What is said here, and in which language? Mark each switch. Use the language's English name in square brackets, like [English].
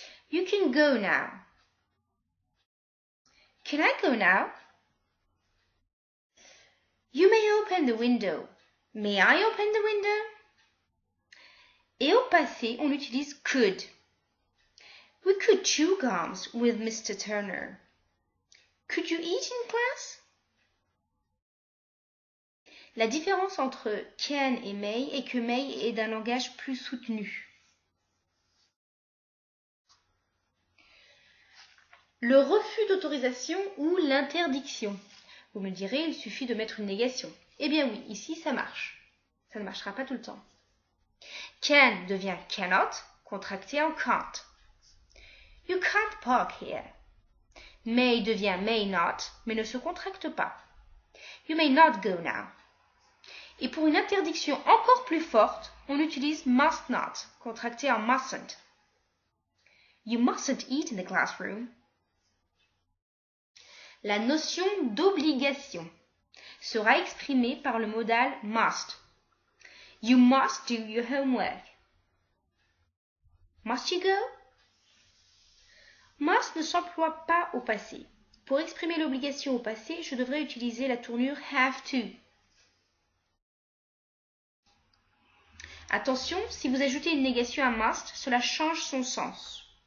[English] You can go now. Can I go now? You may open the window. May I open the window? [French] Et au passé, on utilise could. [English] We could chew gums with Mr. Turner. Could you eat in class? [French] La différence entre can et may est que may est d'un langage plus soutenu. Le refus d'autorisation ou l'interdiction. Vous me direz, il suffit de mettre une négation. Eh bien oui, ici ça marche. Ça ne marchera pas tout le temps. Can devient cannot, contracté en can't. [English] You can't park here. [French] May devient may not, mais ne se contracte pas. [English] You may not go now. [French] Et pour une interdiction encore plus forte, on utilise must not, contracté en mustn't. [English] You mustn't eat in the classroom. [French] La notion d'obligation sera exprimée par le modal must. [English] You must do your homework. Must you go? [French] Must ne s'emploie pas au passé. Pour exprimer l'obligation au passé, je devrais utiliser la tournure have to. Attention, si vous ajoutez une négation à must, cela change son sens.